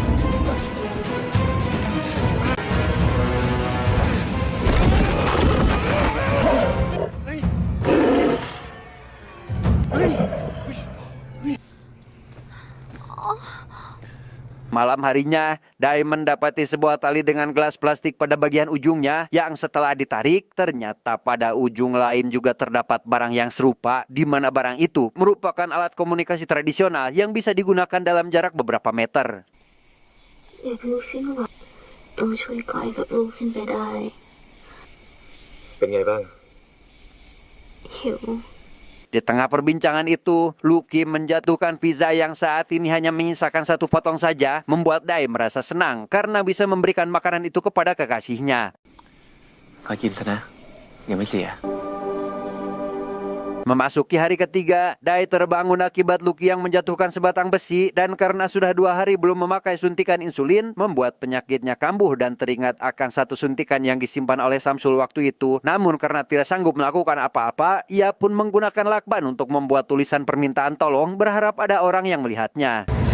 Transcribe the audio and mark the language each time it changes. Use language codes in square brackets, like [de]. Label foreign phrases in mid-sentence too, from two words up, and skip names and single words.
[id] Malam harinya, Dai mendapati sebuah tali dengan gelas plastik pada bagian ujungnya yang setelah ditarik, ternyata pada ujung lain juga terdapat barang yang serupa, di mana barang itu merupakan alat komunikasi tradisional yang bisa digunakan dalam jarak beberapa meter. [th] อยากรู้สิว่าต้องช่วยกายกับลูกขึ้นไปได้ เป็นไงบ้าง หิว [id] Di tengah perbincangan itu, Lucky menjatuhkan pizza yang saat ini hanya menyisakan 1 potong saja, membuat Dai merasa senang karena bisa memberikan makanan itu kepada kekasihnya. [th] ขอกินซะนะยังไม่เสีย [id] Memasuki hari ketiga, Dai terbangun akibat Lucky yang menjatuhkan sebatang besi dan karena sudah 2 hari belum memakai suntikan insulin, membuat penyakitnya kambuh dan teringat akan 1 suntikan yang disimpan oleh Samsul waktu itu. Namun karena tidak sanggup melakukan apa-apa, ia pun menggunakan lakban untuk membuat tulisan permintaan tolong berharap ada orang yang melihatnya.